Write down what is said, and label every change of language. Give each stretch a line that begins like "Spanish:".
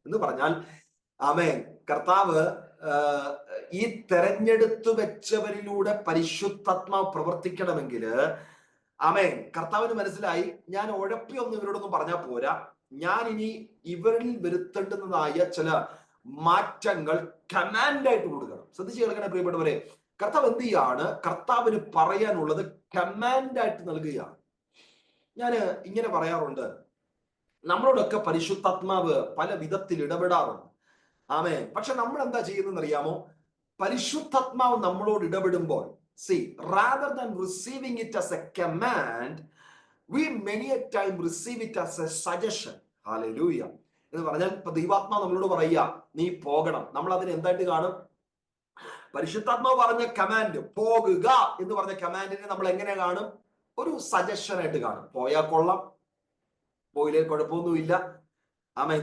Malayalam: എന്ന് പറഞ്ഞാൽ ആമേൻ, കർത്താവ് ഈ തെരഞ്ഞെടുത്തു വെച്ചവരിലൂടെ പരിശുദ്ധാത്മാവ് പ്രവർത്തിക്കണമെങ്കിൽ, ആമേൻ, കർത്താവിന് മനസ്സിലായി, ഞാൻ ഉഴപ്പിയൊന്നും ഇവരോടൊന്നും പറഞ്ഞാൽ പോരാ, ഞാൻ ഇനി ഇവരിൽ വരുത്തേണ്ടുന്നതായ ചില മാറ്റങ്ങൾ കമാൻഡായിട്ട് കൊടുക്കണം. ശ്രദ്ധിച്ചു കേൾക്കണേ പ്രിയപ്പെട്ടവരെ. കർത്താവ് എന്ത് ചെയ്യാണ്? കർത്താവിന് പറയാനുള്ളത് കമാൻഡായിട്ട് നൽകുകയാണ്. ഞാൻ ഇങ്ങനെ പറയാറുണ്ട്, നമ്മളോടൊക്കെ പരിശുദ്ധാത്മാവ് പല വിധത്തിൽ ഇടപെടാറുണ്ട്. ആമേൻ. പക്ഷെ നമ്മൾ എന്താ ചെയ്യുന്നതെന്ന് അറിയാമോ? പരിശുദ്ധാത്മാവ് നമ്മളോട് ഇടപെടുമ്പോൾ,
English: rather than receiving it as a command, we many a time receive it as a suggestion. Hallelujah.
Malayalam: എന്ന് പറഞ്ഞാൽ ഇപ്പൊ ദൈവാത്മാവ് നമ്മളോട് പറയുക, നീ പോകണം. നമ്മൾ അതിന് എന്തായിട്ട് കാണും? പരിശുദ്ധാത്മാവ് പറഞ്ഞ കമാൻഡ്, പോകുക എന്ന് പറഞ്ഞ കമാൻഡിനെ നമ്മൾ എങ്ങനെ കാണും? ഒരു സജഷൻ ആയിട്ട് കാണും. പോയാൽ കൊള്ളാം, പോയില്ലേ കുഴപ്പമൊന്നുമില്ല. ആമേൻ.